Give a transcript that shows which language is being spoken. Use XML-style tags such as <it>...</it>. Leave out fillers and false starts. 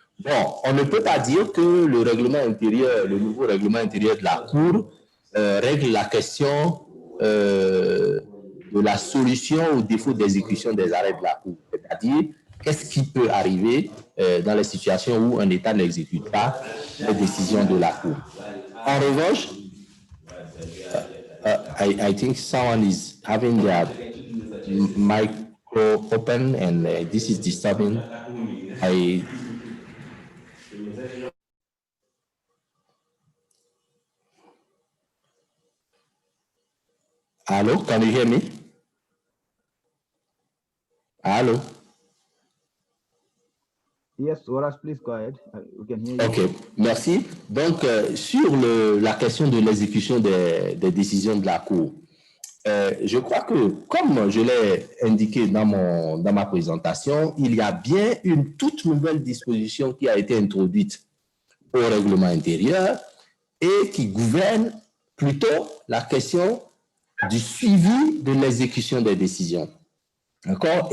<fr>Bon, on ne peut pas dire que le règlement intérieur, le nouveau règlement intérieur de la Cour règle la question de la solution au défaut d'exécution des arrêts de la Cour. C'est-à-dire, qu'est-ce qui peut arriver dans les situations où un État n'exécute pas les décisions de la Cour? En revanche,</fr> <en>I think someone is having their micro open and this is disturbing. Hello, can you hear me? Hello. Yes, Horace, please go ahead. We can hear you.</en> <fr>OK, merci. Donc, sur la question de l'exécution des décisions de la Cour, je crois que, comme je l'ai indiqué dans ma présentation, il y a bien une toute nouvelle disposition qui a été introduite au règlement intérieur et qui gouverne plutôt la question du suivi de l'exécution des décisions. D'accord?</fr>